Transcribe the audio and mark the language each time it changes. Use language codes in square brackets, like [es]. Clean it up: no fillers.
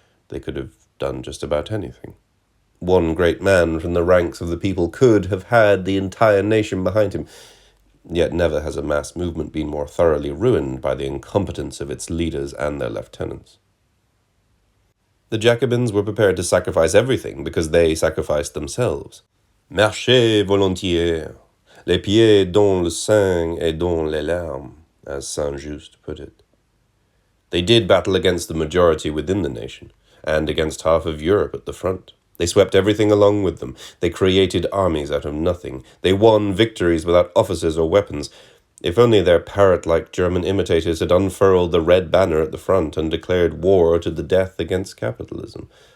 [en] They could have done just about anything. One great man from the ranks of the people could have had the entire nation behind him. Yet never has a mass movement been more thoroughly ruined by the incompetence of its leaders and their lieutenants. The Jacobins were prepared to sacrifice everything because they sacrificed themselves. [fr] Marchez volontiers, les pieds dans le sang et dans les larmes, [en] as Saint-Just put it. They did battle against the majority within the nation, and against half of Europe at the front. They swept everything along with them. They created armies out of nothing. They won victories without officers or weapons. If only their parrot-like German imitators had unfurled the red banner at the front and declared war to the death against capitalism.